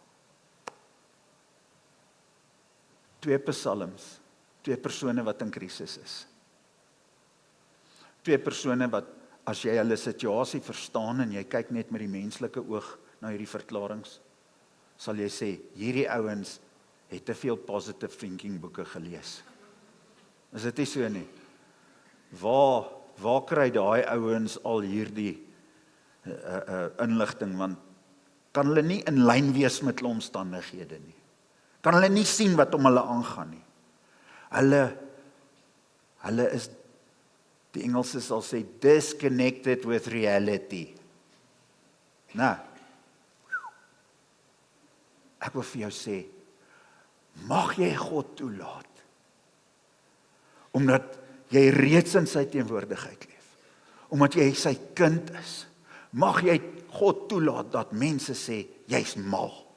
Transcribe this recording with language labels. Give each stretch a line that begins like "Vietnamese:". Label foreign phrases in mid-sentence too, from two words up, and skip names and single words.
Afrikaans: 2 psalms, 2 persone wat in krisis is. 2 persone wat, as jy hulle situasie verstaan en jy kyk net met die menslike oog na hierdie verklaringe, sal jy sê, hierdie ouens het te veel
English: positive thinking
Afrikaans: boeke gelees. Is dit nie so nie? Waar kry daai ouens al hierdie inligting, want kan hulle nie in lyn wees met hulle omstandighede nie. Kan hulle nie sien wat om hulle aangaan nie. Hulle is, die Engelse sal sê,
English: disconnected with reality.
Afrikaans: Nou, ek wil vir jou sê, mag jy God toelaat, omdat jy reeds in sy teenwoordigheid leef, omdat jy sy kind is, mag jy God toelaat dat mense sê, jy's mal.